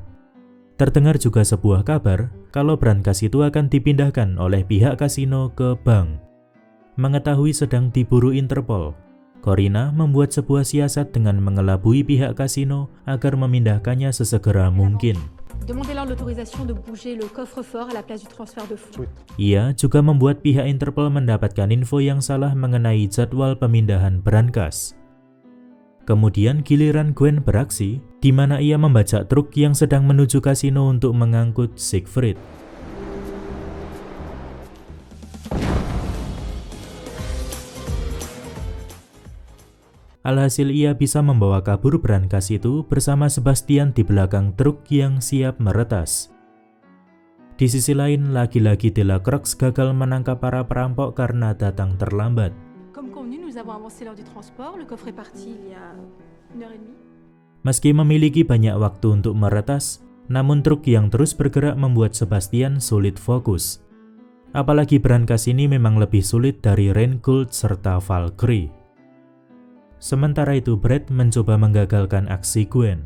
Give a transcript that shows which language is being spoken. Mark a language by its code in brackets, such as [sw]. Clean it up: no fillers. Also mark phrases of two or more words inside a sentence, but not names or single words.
[id] Terdengar juga sebuah kabar kalau brankas itu akan dipindahkan oleh pihak kasino ke bank. Mengetahui sedang diburu Interpol, Corina membuat sebuah siasat dengan mengelabui pihak kasino agar memindahkannya sesegera mungkin. [fr] Demandez-leur l'autorisation de bouger le coffre-fort à la place du transfert de fonds. [id] Ia juga membuat pihak Interpol mendapatkan info yang salah mengenai jadwal pemindahan brankas. Kemudian giliran Gwen beraksi, di mana ia membajak truk yang sedang menuju kasino untuk mengangkut Siegfried. Alhasil ia bisa membawa kabur brankas itu bersama Sebastian di belakang truk yang siap meretas. Di sisi lain, lagi-lagi Delacroix gagal menangkap para perampok karena datang terlambat. [fr] Comme convenu, nous avons avancé l'heure du transport. Le coffre est parti il y a 1h30. [id] Meski memiliki banyak waktu untuk meretas, namun truk yang terus bergerak membuat Sebastian sulit fokus. Apalagi brankas ini memang lebih sulit dari Rheingold serta Valkyrie. Sementara itu, Brad mencoba menggagalkan aksi Gwen.